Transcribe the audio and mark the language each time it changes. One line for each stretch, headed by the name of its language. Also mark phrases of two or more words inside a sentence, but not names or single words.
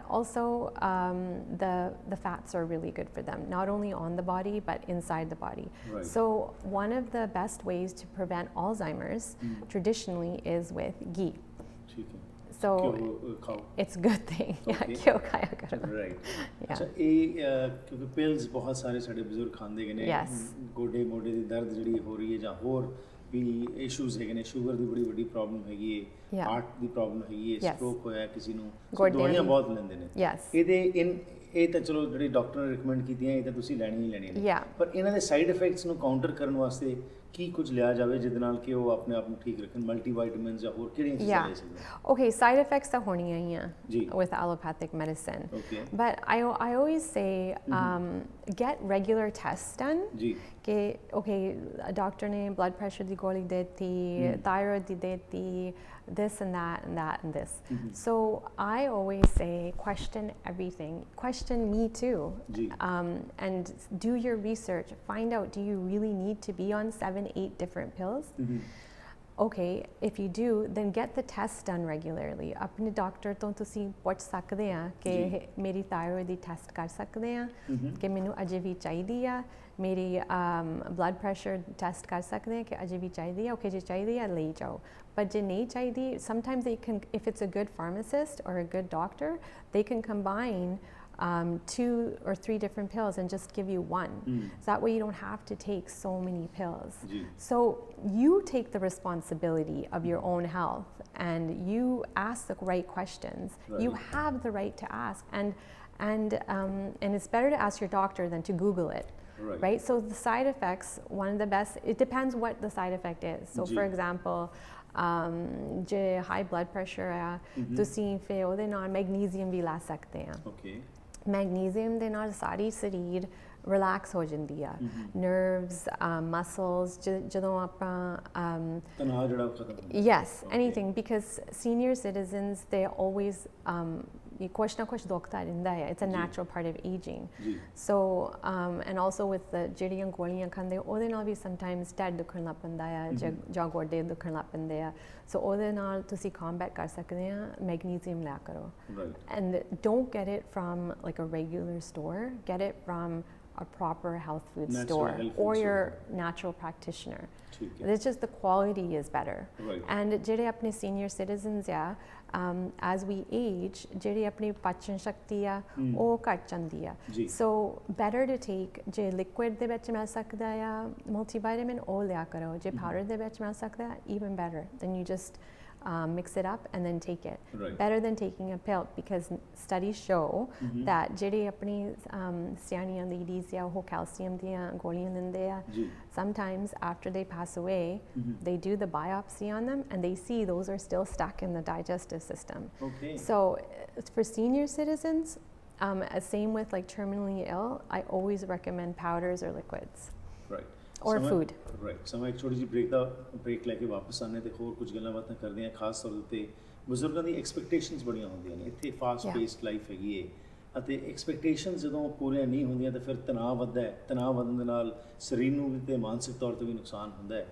English: Also, the fats are really good for them, not only on the body but inside the body. So one of the best ways to prevent Alzheimer's traditionally is with ghee. So it's a good thing.
Punjabi: ਕਿਓ ਖਾਇਆ ਕਰੋ.
English: Right.
Punjabi: ਅੱਛਾ, ਇਹ ਕਿਉਂਕਿ ਪਿਲਸ ਬਹੁਤ ਸਾਰੇ ਸਾਡੇ ਬਜ਼ੁਰਗ ਖਾਂਦੇ ਗਏ ਨੇ, ਗੋਡੇ ਮੋਢੇ ਦੀ ਦਰਦ ਜਿਹੜੀ ਹੋ ਰਹੀ ਹੈ ਜਾਂ ਹੋਰ ਵੀ ਇਸ਼ੂਜ਼ ਹੈਗੇ ਨੇ, ਸ਼ੂਗਰ ਦੀ ਬੜੀ ਵੱਡੀ ਪ੍ਰੋਬਲਮ ਹੈਗੀ ਹੈ, ਹਾਰਟ ਦੀ ਪ੍ਰੋਬਲਮ ਹੈਗੀ ਹੈ, ਸਟ੍ਰੋਕ ਹੋਇਆ ਕਿਸੇ ਨੂੰ, ਦਵਾਈਆਂ ਬਹੁਤ ਲੈਂਦੇ ਨੇ। ਇਹ ਤਾਂ ਚਲੋ ਜਿਹੜੀ ਡਾਕਟਰ ਨੇ ਰਿਕਮੈਂਡ ਕੀਤੀਆਂ ਇਹ ਤਾਂ ਤੁਸੀਂ ਲੈਣੀਆਂ ਹੀ ਲੈਣੀਆਂ ਨੇ, ਪਰ ਇਹਨਾਂ ਦੇ
English: side effects
Punjabi: ਨੂੰ ਕਾਊਂਟਰ ਕਰਨ ਵਾਸਤੇ ਕੀ ਕੁਝ ਲਿਆ ਜਾਵੇ ਜਿਹਦੇ ਨਾਲ ਕਿ ਉਹ ਆਪਣੇ ਆਪ ਨੂੰ ਠੀਕ ਰੱਖਣ, ਮਲਟੀਵਾਈਟਮਿਨਸ ਜਾਂ ਹੋਰ ਕਿਹੜੀਆਂ ਚੀਜ਼ਾਂ ਲੈ ਸਕਦੇ ਨੇ?
English: Okay, side effects
Punjabi: ਤਾਂ ਹੋਣੀਆਂ ਹੀ ਆ ਜੀ
English: with allopathic medicine. Okay. But I always say get regular tests done.
Punjabi: ਜੀ कि okay, doctor ने
English: blood pressure
Punjabi: ਦੀ ਗੋਲੀ ਦੇਤੀ, thyroid ਦੀ ਦੇਤੀ,
English: this and that and that and this. So I always say question everything. Question me too.
Punjabi: जी
English: And do your research. Find out, do you really need to be on 7-8 different pills? Okay, if you do, then get the tests done regularly.
Punjabi: ਅਪਣੇ ਡਾਕਟਰ ਤੋ ਤੁਸੀਂ ਪੁੱਛ ਸਕਦੇ ਹੈਂ ਕਿ ਮੇਰੀ ਥਾਇਰਾਇਡ ਦੀ ਟੈਸਟ ਕਰ ਸਕਦੇ ਹੈਂ ਕਿ ਮੈਨੂੰ ਅਜੇ ਭੀ ਚਾਹੀਦੀ ਆ, ਮੇਰੀ
English: blood pressure test
Punjabi: ਕਰ ਸਕਦੇ ਹੈਂ ਕਿ ਅਜੇ ਭੀ ਚਾਹੀਦੀ ਹੈ, ਓਕੇ ਜੇ ਚਾਹੀਦੀ ਹੈ ਲੈ ਜਾਓ. But ਜੇ ਨਹੀਂ ਚਾਹੀਦੀ,
English: sometimes they can, if it's a good pharmacist or a good doctor, they can combine 2 or 3 different pills and just give you one. So that way you don't have to take so many pills. So you take the responsibility of your own health and you ask the right questions. You have the right to ask, and it's better to ask your doctor than to Google it. Right? So the side effects, one of the best, it depends what the side effect is. So for example,
Punjabi: ਜੇ
English: high blood pressure
Punjabi: ਹੈ, ਤੁਸੀਂ ਫਿਰ ਉਹਦੇ ਨਾਲ ਮੈਗਨੀਜ਼ੀਅਮ ਵੀ ਲੈ ਸਕਦੇ ਆ. ਮੈਗਨੀਜ਼ੀਅਮ ਦੇ ਨਾਲ ਸਾਰੀ ਸਰੀਰ ਰਿਲੈਕਸ ਹੋ ਜਾਂਦੀ ਆ, ਨਰਵਸ, ਮਸਲਸ, ਜਦੋਂ ਆਪਾਂ ਤਣਾਅ ਜਿਹੜਾ ਖਤਮ,
English: yes, anything, because senior citizens, they always
Punjabi: ਕੁਛ ਨਾ ਕੁਛ ਦੁਖਦਾ ਰਹਿੰਦਾ ਹੈ.
English: It's a natural part of aging. So and also with the
Punjabi: ਜਿਹੜੀਆਂ ਗੋਲੀਆਂ ਖਾਂਦੇ ਉਹਦੇ ਨਾਲ ਵੀ sometimes ਢਿੱਡ ਦੁਖਣ ਲੱਗ ਪੈਂਦਾ ਆ ਜਾਂ ਗੋਡੇ ਦੁਖਣ ਲੱਗ ਪੈਂਦੇ ਆ. So ਉਹਦੇ ਨਾਲ ਤੁਸੀਂ combat ਕਰ ਸਕਦੇ ਆ, ਮੈਗਨੀਜ਼ੀਅਮ ਲਿਆ ਕਰੋ.
English: And don't get it from like a regular store. Get it from a proper health food store or your natural practitioner. It's just the quality is better. And
Punjabi: ਜਿਹੜੇ ਆਪਣੇ
English: senior citizens ਆ, as we age,
Punjabi: ਜਿਹੜੀ ਆਪਣੀ ਪਾਚਨ ਸ਼ਕਤੀ ਆ ਉਹ ਘਟ ਜਾਂਦੀ ਆ.
English: So better to take,
Punjabi: ਜੇ liquid ਦੇ ਵਿੱਚ ਮਿਲ ਸਕਦਾ ਆ multivitamin, ਉਹ ਲਿਆ ਕਰੋ. ਜੇ powder ਦੇ ਵਿੱਚ ਮਿਲ ਸਕਦਾ,
English: even better. Then you just mix it up and then take it. Better than taking a pill, because studies show that
Punjabi: ਜਿਹੜੇ ਆਪਣੀ ਸਿਆਣੀਆਂ ladies ਆ ਉਹ calcium ਦੀਆਂ ਗੋਲੀਆਂ ਲੈਂਦੇ ਆ.
English: Sometimes after they pass away, they do the biopsy on them and they see those are still stuck in the digestive system. So for senior citizens, same with like terminally ill, I always recommend powders or liquids. Or food.
Punjabi: ਸਮਾਂ ਇੱਕ ਛੋਟੀ ਜਿਹੀ ਬ੍ਰੇਕ ਲੈ ਕੇ ਵਾਪਸ ਆਨੇ ਤੇ ਹੋਰ ਕੁਝ ਗੱਲਾਂ ਬਾਤਾਂ ਕਰਦੇ ਹਾਂ. ਖਾਸ ਤੌਰ 'ਤੇ ਬਜ਼ੁਰਗਾਂ ਦੀ ਐਕਸਪੈਕਟੇਸ਼ਨਸ ਬੜੀਆਂ ਹੁੰਦੀਆਂ ਨੇ. ਇੱਥੇ
English: fast paced life
Punjabi: ਹੈਗੀ ਹੈ ਅਤੇ ਐਕਸਪੈਕਟੇਸ਼ਨਸ ਜਦੋਂ ਪੂਰੀਆਂ ਨਹੀਂ ਹੁੰਦੀਆਂ ਤਾਂ ਫਿਰ ਤਣਾਅ ਵੱਧਦਾ ਹੈ. ਤਣਾਅ ਵਧਣ ਦੇ ਨਾਲ ਸਰੀਰ ਨੂੰ ਵੀ ਅਤੇ ਮਾਨਸਿਕ ਤੌਰ 'ਤੇ ਵੀ ਨੁਕਸਾਨ ਹੁੰਦਾ ਹੈ.